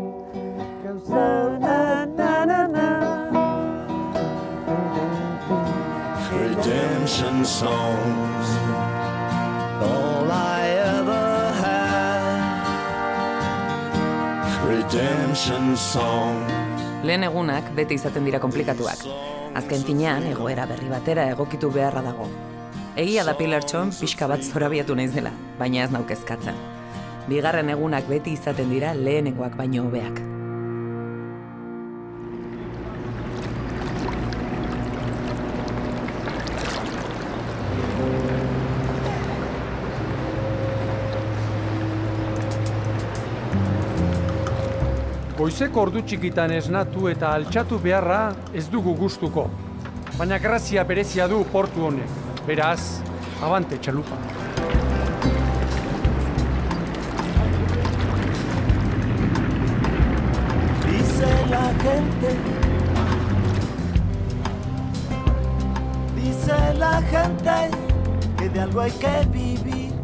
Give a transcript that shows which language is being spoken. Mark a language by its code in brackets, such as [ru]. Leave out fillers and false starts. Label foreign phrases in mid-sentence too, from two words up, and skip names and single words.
[en] Redemption songs. All I ever had. Redemption song. [eu] Lehen egunak beti izaten dira komplikatuak. Azken finean, egoera berri batera egokitu beharra dago. Egia da Pilartxon pixka bat zorabiatu naiz dela, baina ez naukezkatzen. Bigarren egunak beti izaten dira lehenengoak baino hobeak. Goizeko ordu txikitan esnatu eta altxatu beharra ez dugu gustuko. Baina grazia berezia du portu honek. Beraz, abante txalupa. [es] Dice la gente que de algo hay que vivir.